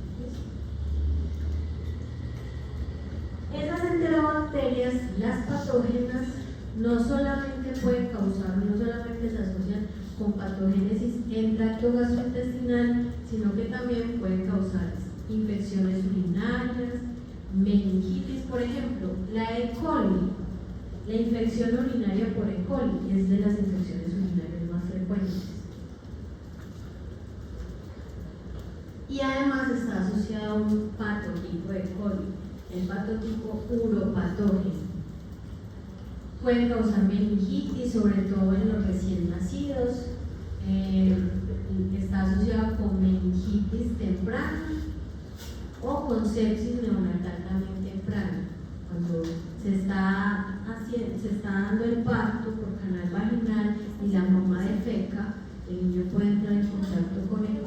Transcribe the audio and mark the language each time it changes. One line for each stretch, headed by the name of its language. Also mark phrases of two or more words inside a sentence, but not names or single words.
Spanish: Esas enterobacterias, las patógenas, no solamente pueden causar, no solamente se asocian con patogénesis en tracto gastrointestinal, sino que también pueden causar infecciones urinarias, meningitis, por ejemplo, la E. coli, la infección urinaria por E. coli es de las infecciones urinarias más frecuentes. Y además está asociado a un patotipo de E. coli, el patotipo uropatógeno. Pueden causar meningitis, sobre todo en los recién nacidos. Está asociado con meningitis temprana o con sepsis neonatal también temprana. Cuando se está dando el parto por canal vaginal y la mamá defeca, el niño puede entrar en contacto con E.